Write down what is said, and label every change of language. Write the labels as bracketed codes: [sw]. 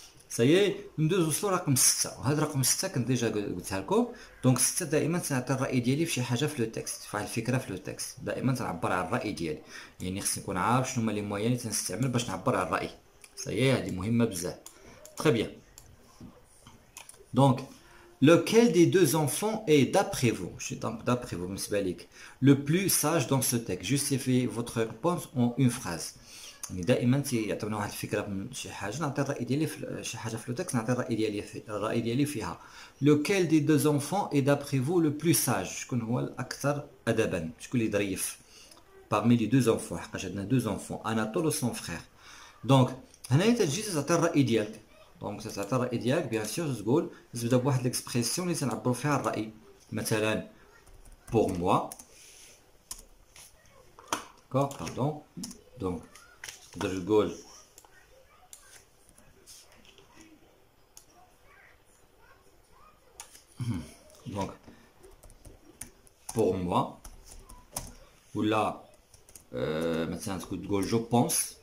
[fr] Ça y est. [ar] ندوزو رقم 6 وهذا رقم 6 كنت ديجا قلتها لكم. دونك 6 دائما تنعطي الراي ديالي في شي حاجه في لو تكست في واحد الفكره في لو تكست. دائما تنعبر على الراي ديالي يعني خصني نكون عارف شنو هما لي مويان اللي تنستعمل باش نعبر على الراي. [fr] Ça y est. [ar] هذه مهمه بزاف. [fr] Très bien. Donc lequel des deux enfants est d'après vous [ar] بالنسبه ليك [fr] le plus sage dans ce texte. Justifiez votre réponse en une phrase. [ar] يعني دائما تيعطيونا واحد الفكره من شي حاجه نعطي الراي ديالي في شي حاجه في لو تكست نعطي الراي ديالي فيها. [fr] lequel des deux enfants est d'après vous le plus sage. [ar] شكون هو الاكثر ادبا شكون اللي ظريف [fr] parmi les deux enfants [ar] حقاش عندنا deux enfants Anatole و son frère. دونك هنايا تجي تعطي الراي ديالك. دونك تعطي الراي ديالك بيان سور تقول تبدا بواحد ليكسبرسيون اللي تنعبروا فيها الراي. [fr] مثلا pour moi d'accord pardon. [ar] donc تقدر تقول [fr] donc pour moi [ar] ولا مثلا تقول جو بونس.